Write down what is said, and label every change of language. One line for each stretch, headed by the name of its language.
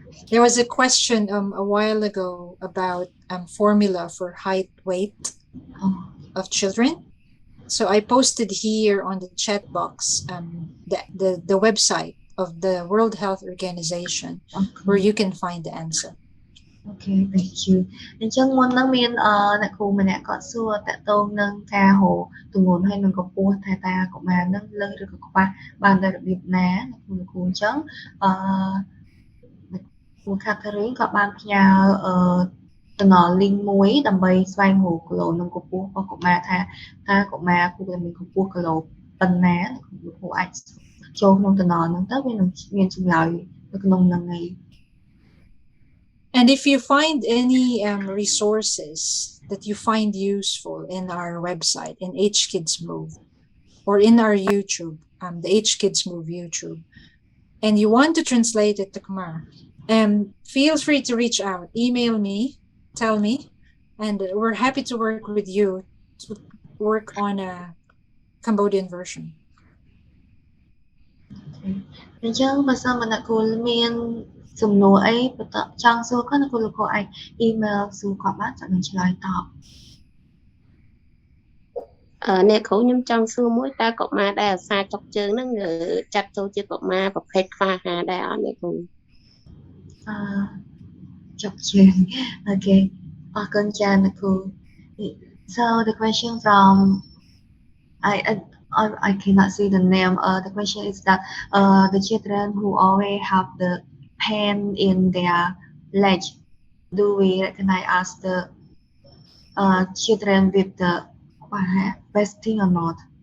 English: There was a question a while ago about formula for height, weight of children. So I posted here on the chat box the website of the World Health Organization, where you can find the answer. Okay, thank you.
Khmer: អញ្ចឹងមុនហ្នឹងមានអ្នកគ្រូម្នាក់គាត់សួរតាក់ទងនឹងការហៅទម្ងន់ហើយនឹងកម្ពស់ថាតើកុមារហ្នឹងលើសឬក៏ខ្វះបានដោយរបៀបណាអ្នកគ្រូអញ្ចឹងគ្រូ Catherine ក៏បានផ្ញើតំណ link មួយដើម្បីស្វែងរកគីឡូនិងកម្ពស់របស់កុមារថាតើកុមារគួរតែមានកម្ពស់គីឡូប៉ុណ្ណាអ្នកគ្រូអាចចូលក្នុងតំណហ្នឹងទៅវានឹងមានចម្លើយនៅក្នុងហ្នឹងឯង
English: And if you find any resources that you find useful in our website, in HKids Move, or in our YouTube, the HKids Move YouTube, and you want to translate it to Khmer, feel free to reach out, email me, tell me, and we're happy to work with you to work on a Cambodian version.
Khmer: អញ្ចឹងបើសិនមកអ្នកគ្រូមាន សំណួរអីបន្តចង់សួរគាត់អ្នកគ្រូលោកគ្រូអាច email សួរគាត់បានចាំនឹងឆ្លើយតប អ្នកគ្រូខ្ញុំចង់សួរមួយតើកុមារដែលអាសាចុកជើងហ្នឹងចាត់ចូលជាកុមារប្រភេទខ្វះអាហារដែរអត់អ្នកគ្រូចុកជើង
English: Okay
Khmer: អរគុណចាអ្នកគ្រូ
English: So the question from I cannot see the name. The question is that the children who always have the pain in their leg, do we recognize as the children with the wasting or not?